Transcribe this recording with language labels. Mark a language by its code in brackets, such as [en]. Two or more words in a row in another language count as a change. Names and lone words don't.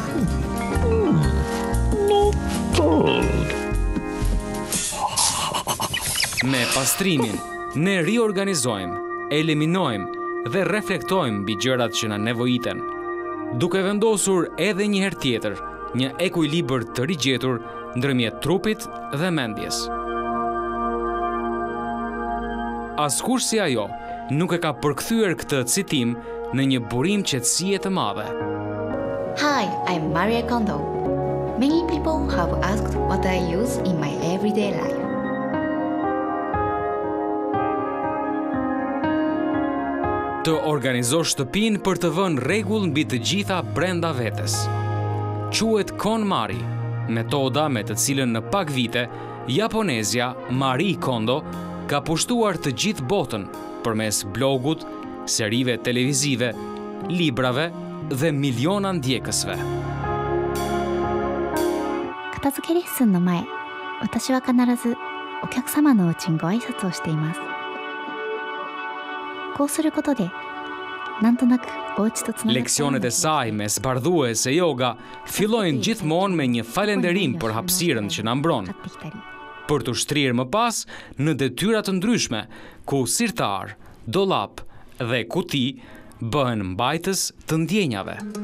[sq] Me pastrimin, ne riorganizojmë, eliminojmë dhe reflektojmë mbi gjërat që na nevojiten, duke vendosur edhe një herë tjetër një ekuilibër të rigjetur ndërmjet trupit dhe mendjes. Askush si ajo nuk e ka përkthyer këtë citim në një burim qetësie të madhe. [en] Hi, I'm Marie Kondo. Many people have asked what I use in my everyday life. [sq] Të organizosh shtëpinë për të vënë rregull mbi të gjitha brenda vetes. Quhet KonMari, metoda me të cilën në pak vite, japonezja Marie Kondo ka pushtuar të gjithë botën përmes blogut, serive televizive, librave dhe miliona ndjekësve. [ja] 片付けレッスンの前、私は必ずお客様のうちにご挨拶をしています。こうすることで、なんとなくお家とつながって。 [sq] Leksionet e saj me zbardhues e yoga fillojnë gjithmonë me një falënderim për hapësirën që na mbron, për të shtrirë më pas në detyra të ndryshme, ku sirtar, dollap dhe kuti bëhen mbajtës të ndjenjave.